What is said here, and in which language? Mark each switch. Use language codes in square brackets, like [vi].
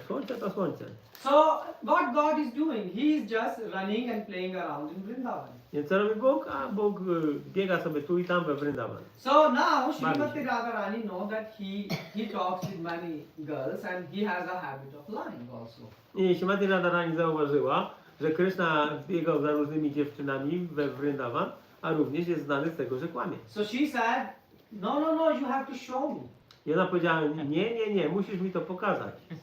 [pl] Słońce to słońce. [en] So what God is doing? He is just running and playing around in Vrindavan. [pl] Więc co robi Bóg? A Bóg biega sobie tu i tam we Vrindavan. [en] So now Srimati Radharani know that he talks with many girls and he has a habit of lying also. [pl] I Śrimati Radharani zauważyła, że Krishna biegał za różnymi dziewczynami we Vrindavan, a również jest znany z tego, że kłamie. [en] So she said, no, you have to show me. [pl] I ona powiedziała, nie, musisz mi to pokazać.